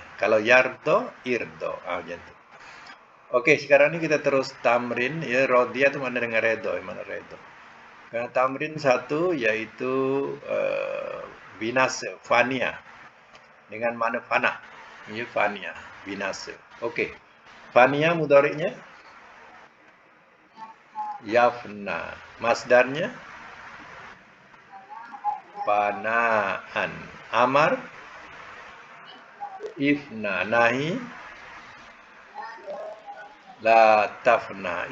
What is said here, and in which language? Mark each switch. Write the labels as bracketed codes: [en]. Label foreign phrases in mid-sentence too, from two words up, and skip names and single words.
[ms] Kalau yardo, irdo. Macam tu. Okey, sekarang ni kita terus tamrin, ya. Radiyah tu mana dengan redo? Mana redo? Tamrin 1 iaitu binasa, fania. Dengan mana fana? Ya, fania, binasa. Okey. Fania mudhari'nya yafna. Masdarnya fanaan. Amar ifna. Nahi [ar] لا تفن.